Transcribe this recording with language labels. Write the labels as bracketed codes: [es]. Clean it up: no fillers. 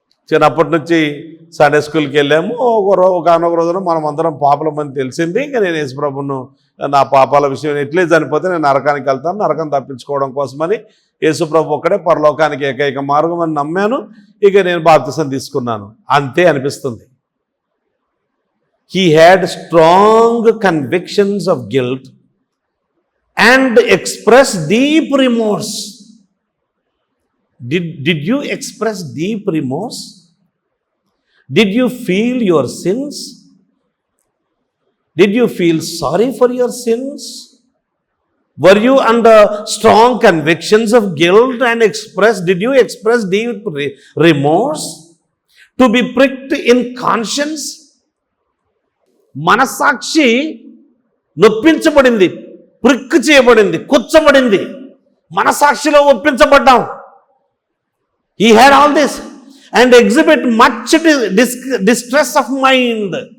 [te] చిన్నప్పటి నుంచి సండే స్కూల్కి వెళ్ళాము. ఒకనొక రోజున మనం అందరం పాపలమని తెలిసింది. ఇంకా నేను యేసుప్రభును నా పాపాల విషయం ఎట్లే చనిపోతే నేను నరకానికి వెళ్తాను, నరకం తప్పించుకోవడం కోసమని యేసుప్రభు ఒక్కడే పరలోకానికి ఏకైక మార్గం అని నమ్మాను. ఇక నేను బాప్తిసం తీసుకున్నాను. అంతే అనిపిస్తుంది. [en] He had strong convictions of guilt and expressed deep remorse. Did you express deep remorse? Did you feel your sins? Did you feel sorry for your sins? Were you under strong convictions of guilt and did you express deep remorse? To be pricked in conscience? [te] మనస్సాక్షి నొప్పించబడింది, prick చేయబడింది, కూర్చబడింది. మనస్సాక్షిలో ఒప్పించబడ్డాం. [en] He had all this and exhibit much distress of mind.